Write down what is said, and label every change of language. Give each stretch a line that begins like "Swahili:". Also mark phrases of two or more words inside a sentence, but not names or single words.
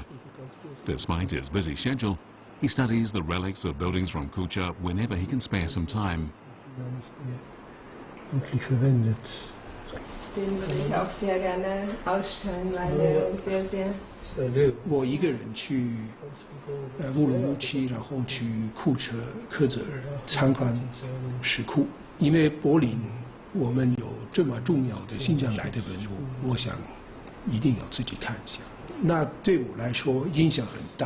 English: Despite his busy schedule, he studies the relics of buildings from Kucha whenever he can spare some time.
German: Den würde ich auch sehr gerne ausstellen, weil der sehr, sehr...
Chinese: 我一个人去乌鲁木齐，然后去库车克泽尔参观石窟，因为柏林我们有这么重要的新疆来的文物，我想一定要自己看一下。那对我来说影响很大。